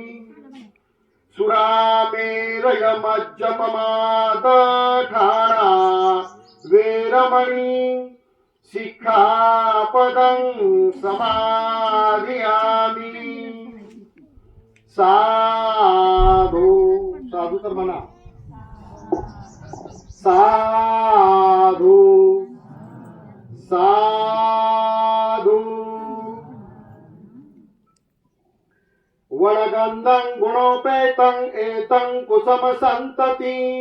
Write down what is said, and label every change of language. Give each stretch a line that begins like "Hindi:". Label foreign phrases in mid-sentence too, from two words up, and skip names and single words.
Pali: सुरामेरयमज्जपमादठाना वेरमणि सिक्खापदं समाधियामि. साधु साधू
Marathi: तर म्हणा.
Pali: साधु साधु. वणगंधं गुणोपेतं एतं कुसुम संतति.